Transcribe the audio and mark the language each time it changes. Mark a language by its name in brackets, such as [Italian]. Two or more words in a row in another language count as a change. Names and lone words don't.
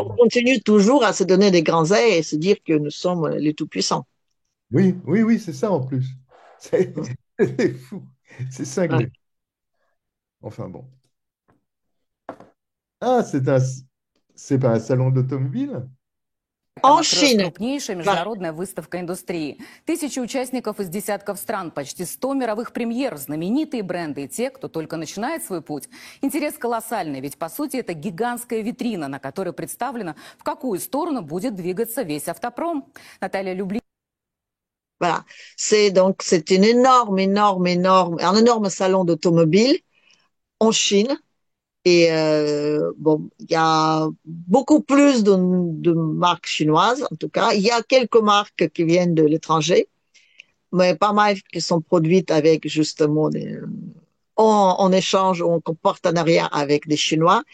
[French] qu'on continue toujours à se donner des grands airs et se dire que nous sommes les tout-puissants. Oui, oui, oui, c'est ça en plus. C'est Mm. c'est fou, c'est Ouais. cinglé. Enfin bon. Ah, c'est pas un salon d'automobile? [Russian] Там [French] En [Russian] открылась [French] Chine, [Russian] крупнейшая [French] voilà. [Russian] международная выставка индустрии. Тысячи участников из десятков стран, почти 100 мировых премьер, знаменитые бренды и те, кто только начинает свой путь. Интерес колоссальный, ведь по сути это гигантская витрина, на которой представлено, в какую сторону будет двигаться весь автопром. Наталья Люблин. [French] Voilà. C'est une un énorme salon d'automobile en Chine. Et bon, il y a beaucoup plus de marques chinoises, en tout cas. Il y a quelques marques qui viennent de l'étranger, mais pas mal qui sont produites avec justement en échange ou en partenariat avec des Chinois.